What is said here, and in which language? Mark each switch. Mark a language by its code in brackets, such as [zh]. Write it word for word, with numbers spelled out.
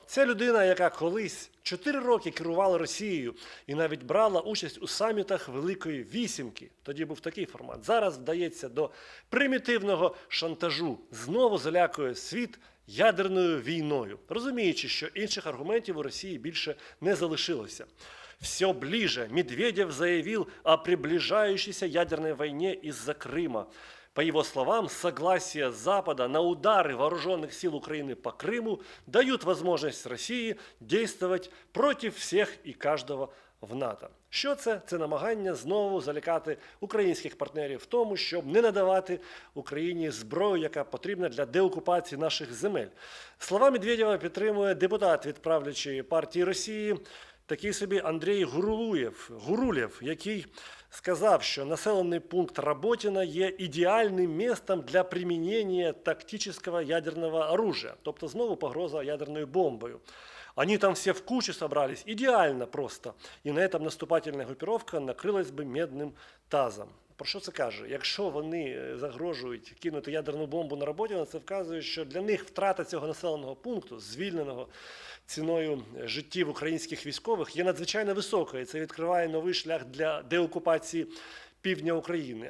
[uk] Це людина, яка колись чотири роки керувала Росією і навіть брала участь у самітах Великої Вісімки. Тоді був такий формат. Зараз вдається до примітивного шантажу. Знову залякує світ ядерною війною, розуміючи, що інших аргументів у Росії більше не залишилося. [ru] Все ближе. Медведев заявил о приближающейся ядерной войне из-за Крыма. По его словам, согласие Запада на удары вооруженных сил Украины по Крыму дают возможность России действовать против всех и каждого в НАТО. [uk] Що це? Це намагання знову залякати українських партнерів в тому, щоб не надавати Україні зброю, яка потрібна для деокупації наших земель. Слова Медведєва підтримує депутат від правлячої партії Росії такий собі Андрій Гурулєв, Гурулєв, який сказав, що населений пункт Роботіна є ідеальним містом для примінення тактичного ядерного оружия, тобто знову погроза ядерною бомбою. [ru] Они там все в кучу собрались, идеально просто. И на этом наступательная группировка накрылась бы медным тазом. [uk] Про що це каже? Якщо вони загрожують кинути ядерну бомбу на роботі, це вказує, що для них втрата цього населеного пункту, звільненого ціною життів українських військових, є надзвичайно високою. І це відкриває новий шлях для деокупації півдня України.